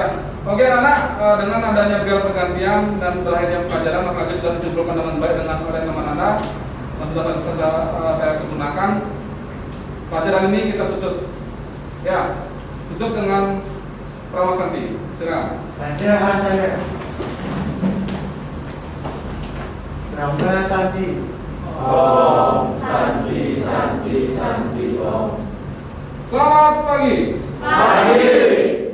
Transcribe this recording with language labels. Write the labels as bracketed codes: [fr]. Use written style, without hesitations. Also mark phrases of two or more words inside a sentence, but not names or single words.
[id] Oke anak, dengan adanya bel pergantian dan berakhirnya pelajaran, maka sudah disimpulkan dengan baik dengan oleh teman Anda dan sudah saya sempurnakan. Pelajaran ini kita tutup. Ya, tutup dengan Pramasanti. Silakan. Baca saya. Pramasanti. [sa] Om Santi Santi Santi Om. [id] Selamat pagi. Pagi.